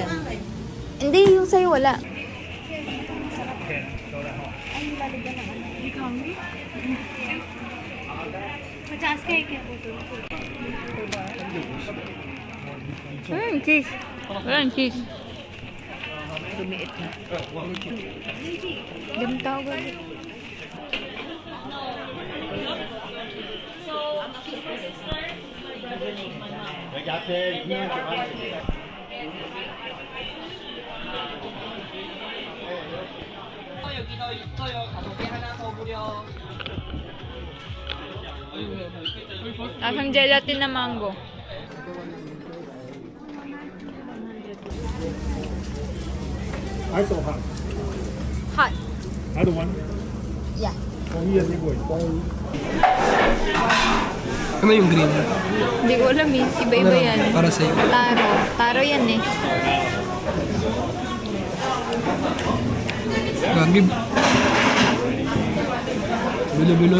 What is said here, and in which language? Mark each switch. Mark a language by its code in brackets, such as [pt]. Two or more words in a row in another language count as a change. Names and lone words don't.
[tl] Hindi, yung sa'yo wala. Cheese. Walang cheese. Lumiit na. Ganun tawag. [ko] 여기도 있어요. 가격이 하나 더 무려. [tl] Lasang gelatin na mango. [en] Ice or hot? Hot. Either one. Yeah. Oh, here, boy. [tl] Ano yung green? Hindi ko alam eh. Iba-iba yan. Para sa'yo. Taro. Taro yan eh. Gagib. Bilo-bilo.